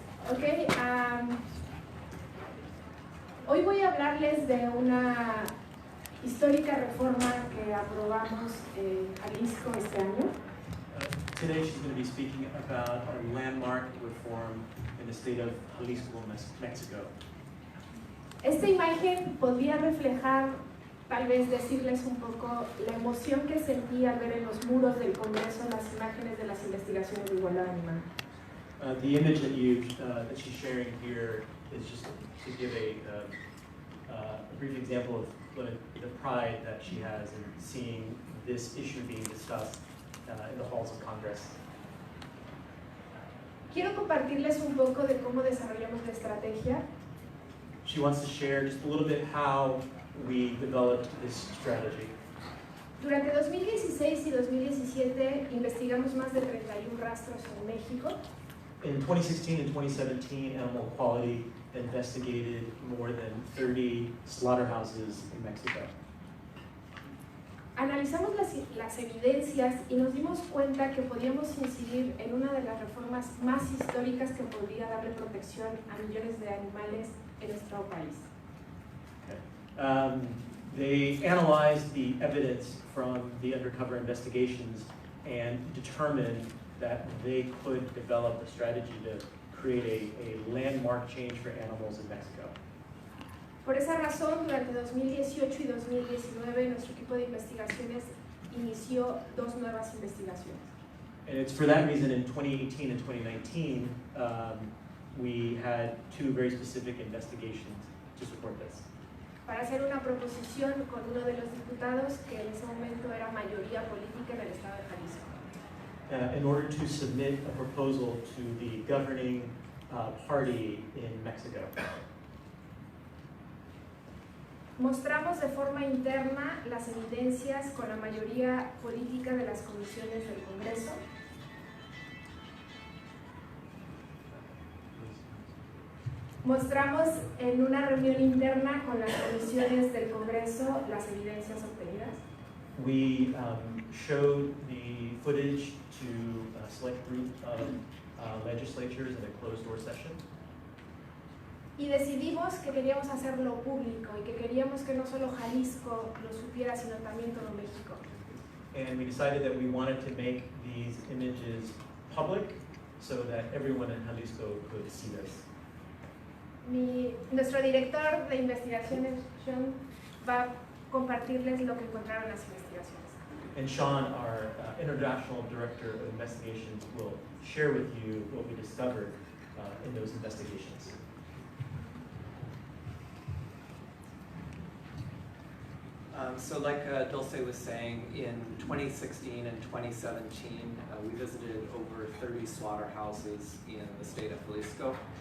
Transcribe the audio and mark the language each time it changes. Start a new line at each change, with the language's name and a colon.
Spanish: Okay, hoy voy a hablarles de una histórica reforma que aprobamos en Jalisco este año.
English: Today she's going to be speaking about a landmark reform in the state of Jalisco, Mexico.
Spanish: Esta imagen podría reflejar, tal vez decirles un poco, la emoción que sentí al ver en los muros del Congreso las imágenes de las investigaciones de igualdad animal.
English: The image that she's sharing here is just to give a brief example of the pride that she has in seeing this issue being discussed in the halls of Congress.
Spanish: Quiero compartirles un poco de cómo desarrollamos la estrategia.
English: She wants to share just a little bit how we developed this strategy.
Spanish: Durante 2016 y 2017 investigamos más de 31 rastros en México.
English: In 2016 and 2017, Animal Equality investigated more than 30 slaughterhouses in Mexico.
Spanish: Analizamos las evidencias y nos dimos cuenta que podíamos incidir en una de las reformas más históricas que podría darle protección a millones de animales en nuestro país.
English: Okay. They analyzed the evidence from the undercover investigations and determined that they could develop a strategy to create a landmark change for animals in Mexico.
Spanish: Por esa razón, durante 2018 y 2019, nuestro equipo de investigaciones inició dos nuevas investigaciones.
English: And it's for that reason in 2018 and 2019, we had two very specific investigations to support this.
Spanish: Para hacer una proposición con uno de los diputados que en ese momento era mayoría política en el estado de Jalisco.
English: In order to submit a proposal to the governing party in Mexico.
Spanish: Mostramos de forma interna las evidencias con la mayoría política de las comisiones del Congreso. Mostramos en una reunión interna con las comisiones del Congreso las evidencias obtenidas.
English: We showed the footage to a select group of legislatures in a closed-door session.
Spanish: Y decidimos que queríamos hacerlo público y que queríamos que no solo Jalisco lo supiera, sino también todo México.
English: And we decided that we wanted to make these images public so that everyone in Jalisco could see this.
Spanish: Nuestro director de investigaciones, Sean, va a compartirles lo que encontraron en las investigaciones.
English: And Sean, our international director of investigations, will share with you what we discovered in those investigations. So like Dulce was saying, in 2016 and 2017, we visited over 30 slaughterhouses in the state of Jalisco.